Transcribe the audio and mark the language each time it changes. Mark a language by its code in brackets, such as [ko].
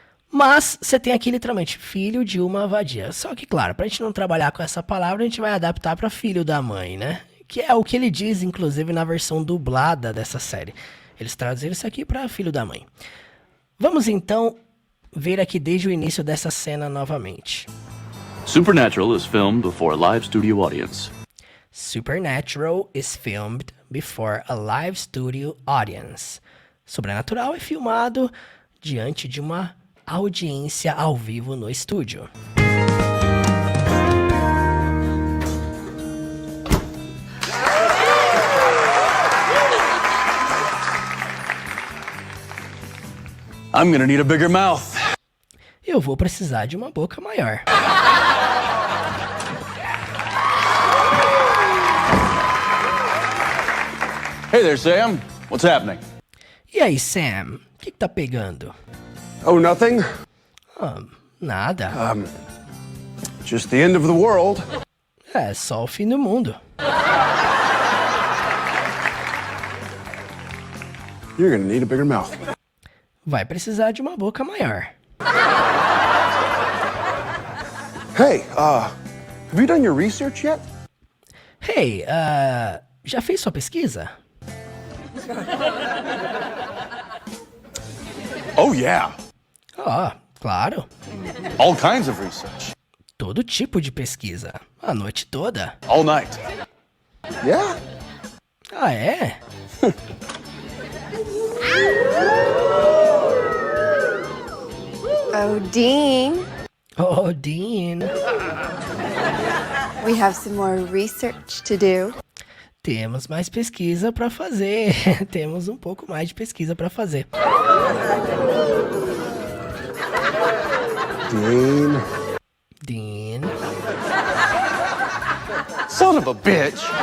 [pt] Mas você tem aqui literalmente filho de uma vadia. Só que, claro, para a gente não trabalhar com essa palavra, a gente vai adaptar para filho da mãe, né? Que é o que ele diz, inclusive, na versão dublada dessa série. Eles traduziram isso aqui para filho da mãe. Vamos então ver aqui desde o início dessa cena novamente. [en] Supernatural is filmed before a live studio audience. Supernatural is filmed before a live studio audience. [pt] Sobrenatural é filmado diante de uma audiência ao vivo no estúdio. [en] I'm gonna need a bigger mouth. [pt] Eu vou precisar de uma boca maior. [en] Hey there, Sam. What's happening? [pt] E aí, Sam? O que tá pegando? [en] Oh, nothing. [pt] Nada. [en] Just the end of the world. [pt] É só o fim do mundo. [en] You're gonna need a bigger mouth. [pt] Vai precisar de uma boca maior. [en] Hey, have you done your research yet? [pt] Hey, já fez sua pesquisa? [en] Oh, yeah. [pt] Claro. [en] All kinds of research. [pt] Todo tipo de pesquisa. A noite toda. [en] All night. Yeah. [pt] Ah, é? [en] Oh, Dean. Oh, Dean. We have some more research to do. [pt] Temos mais pesquisa para fazer. Temos um pouco mais de pesquisa para fazer. [en] Dean. Dean. Son of a bitch.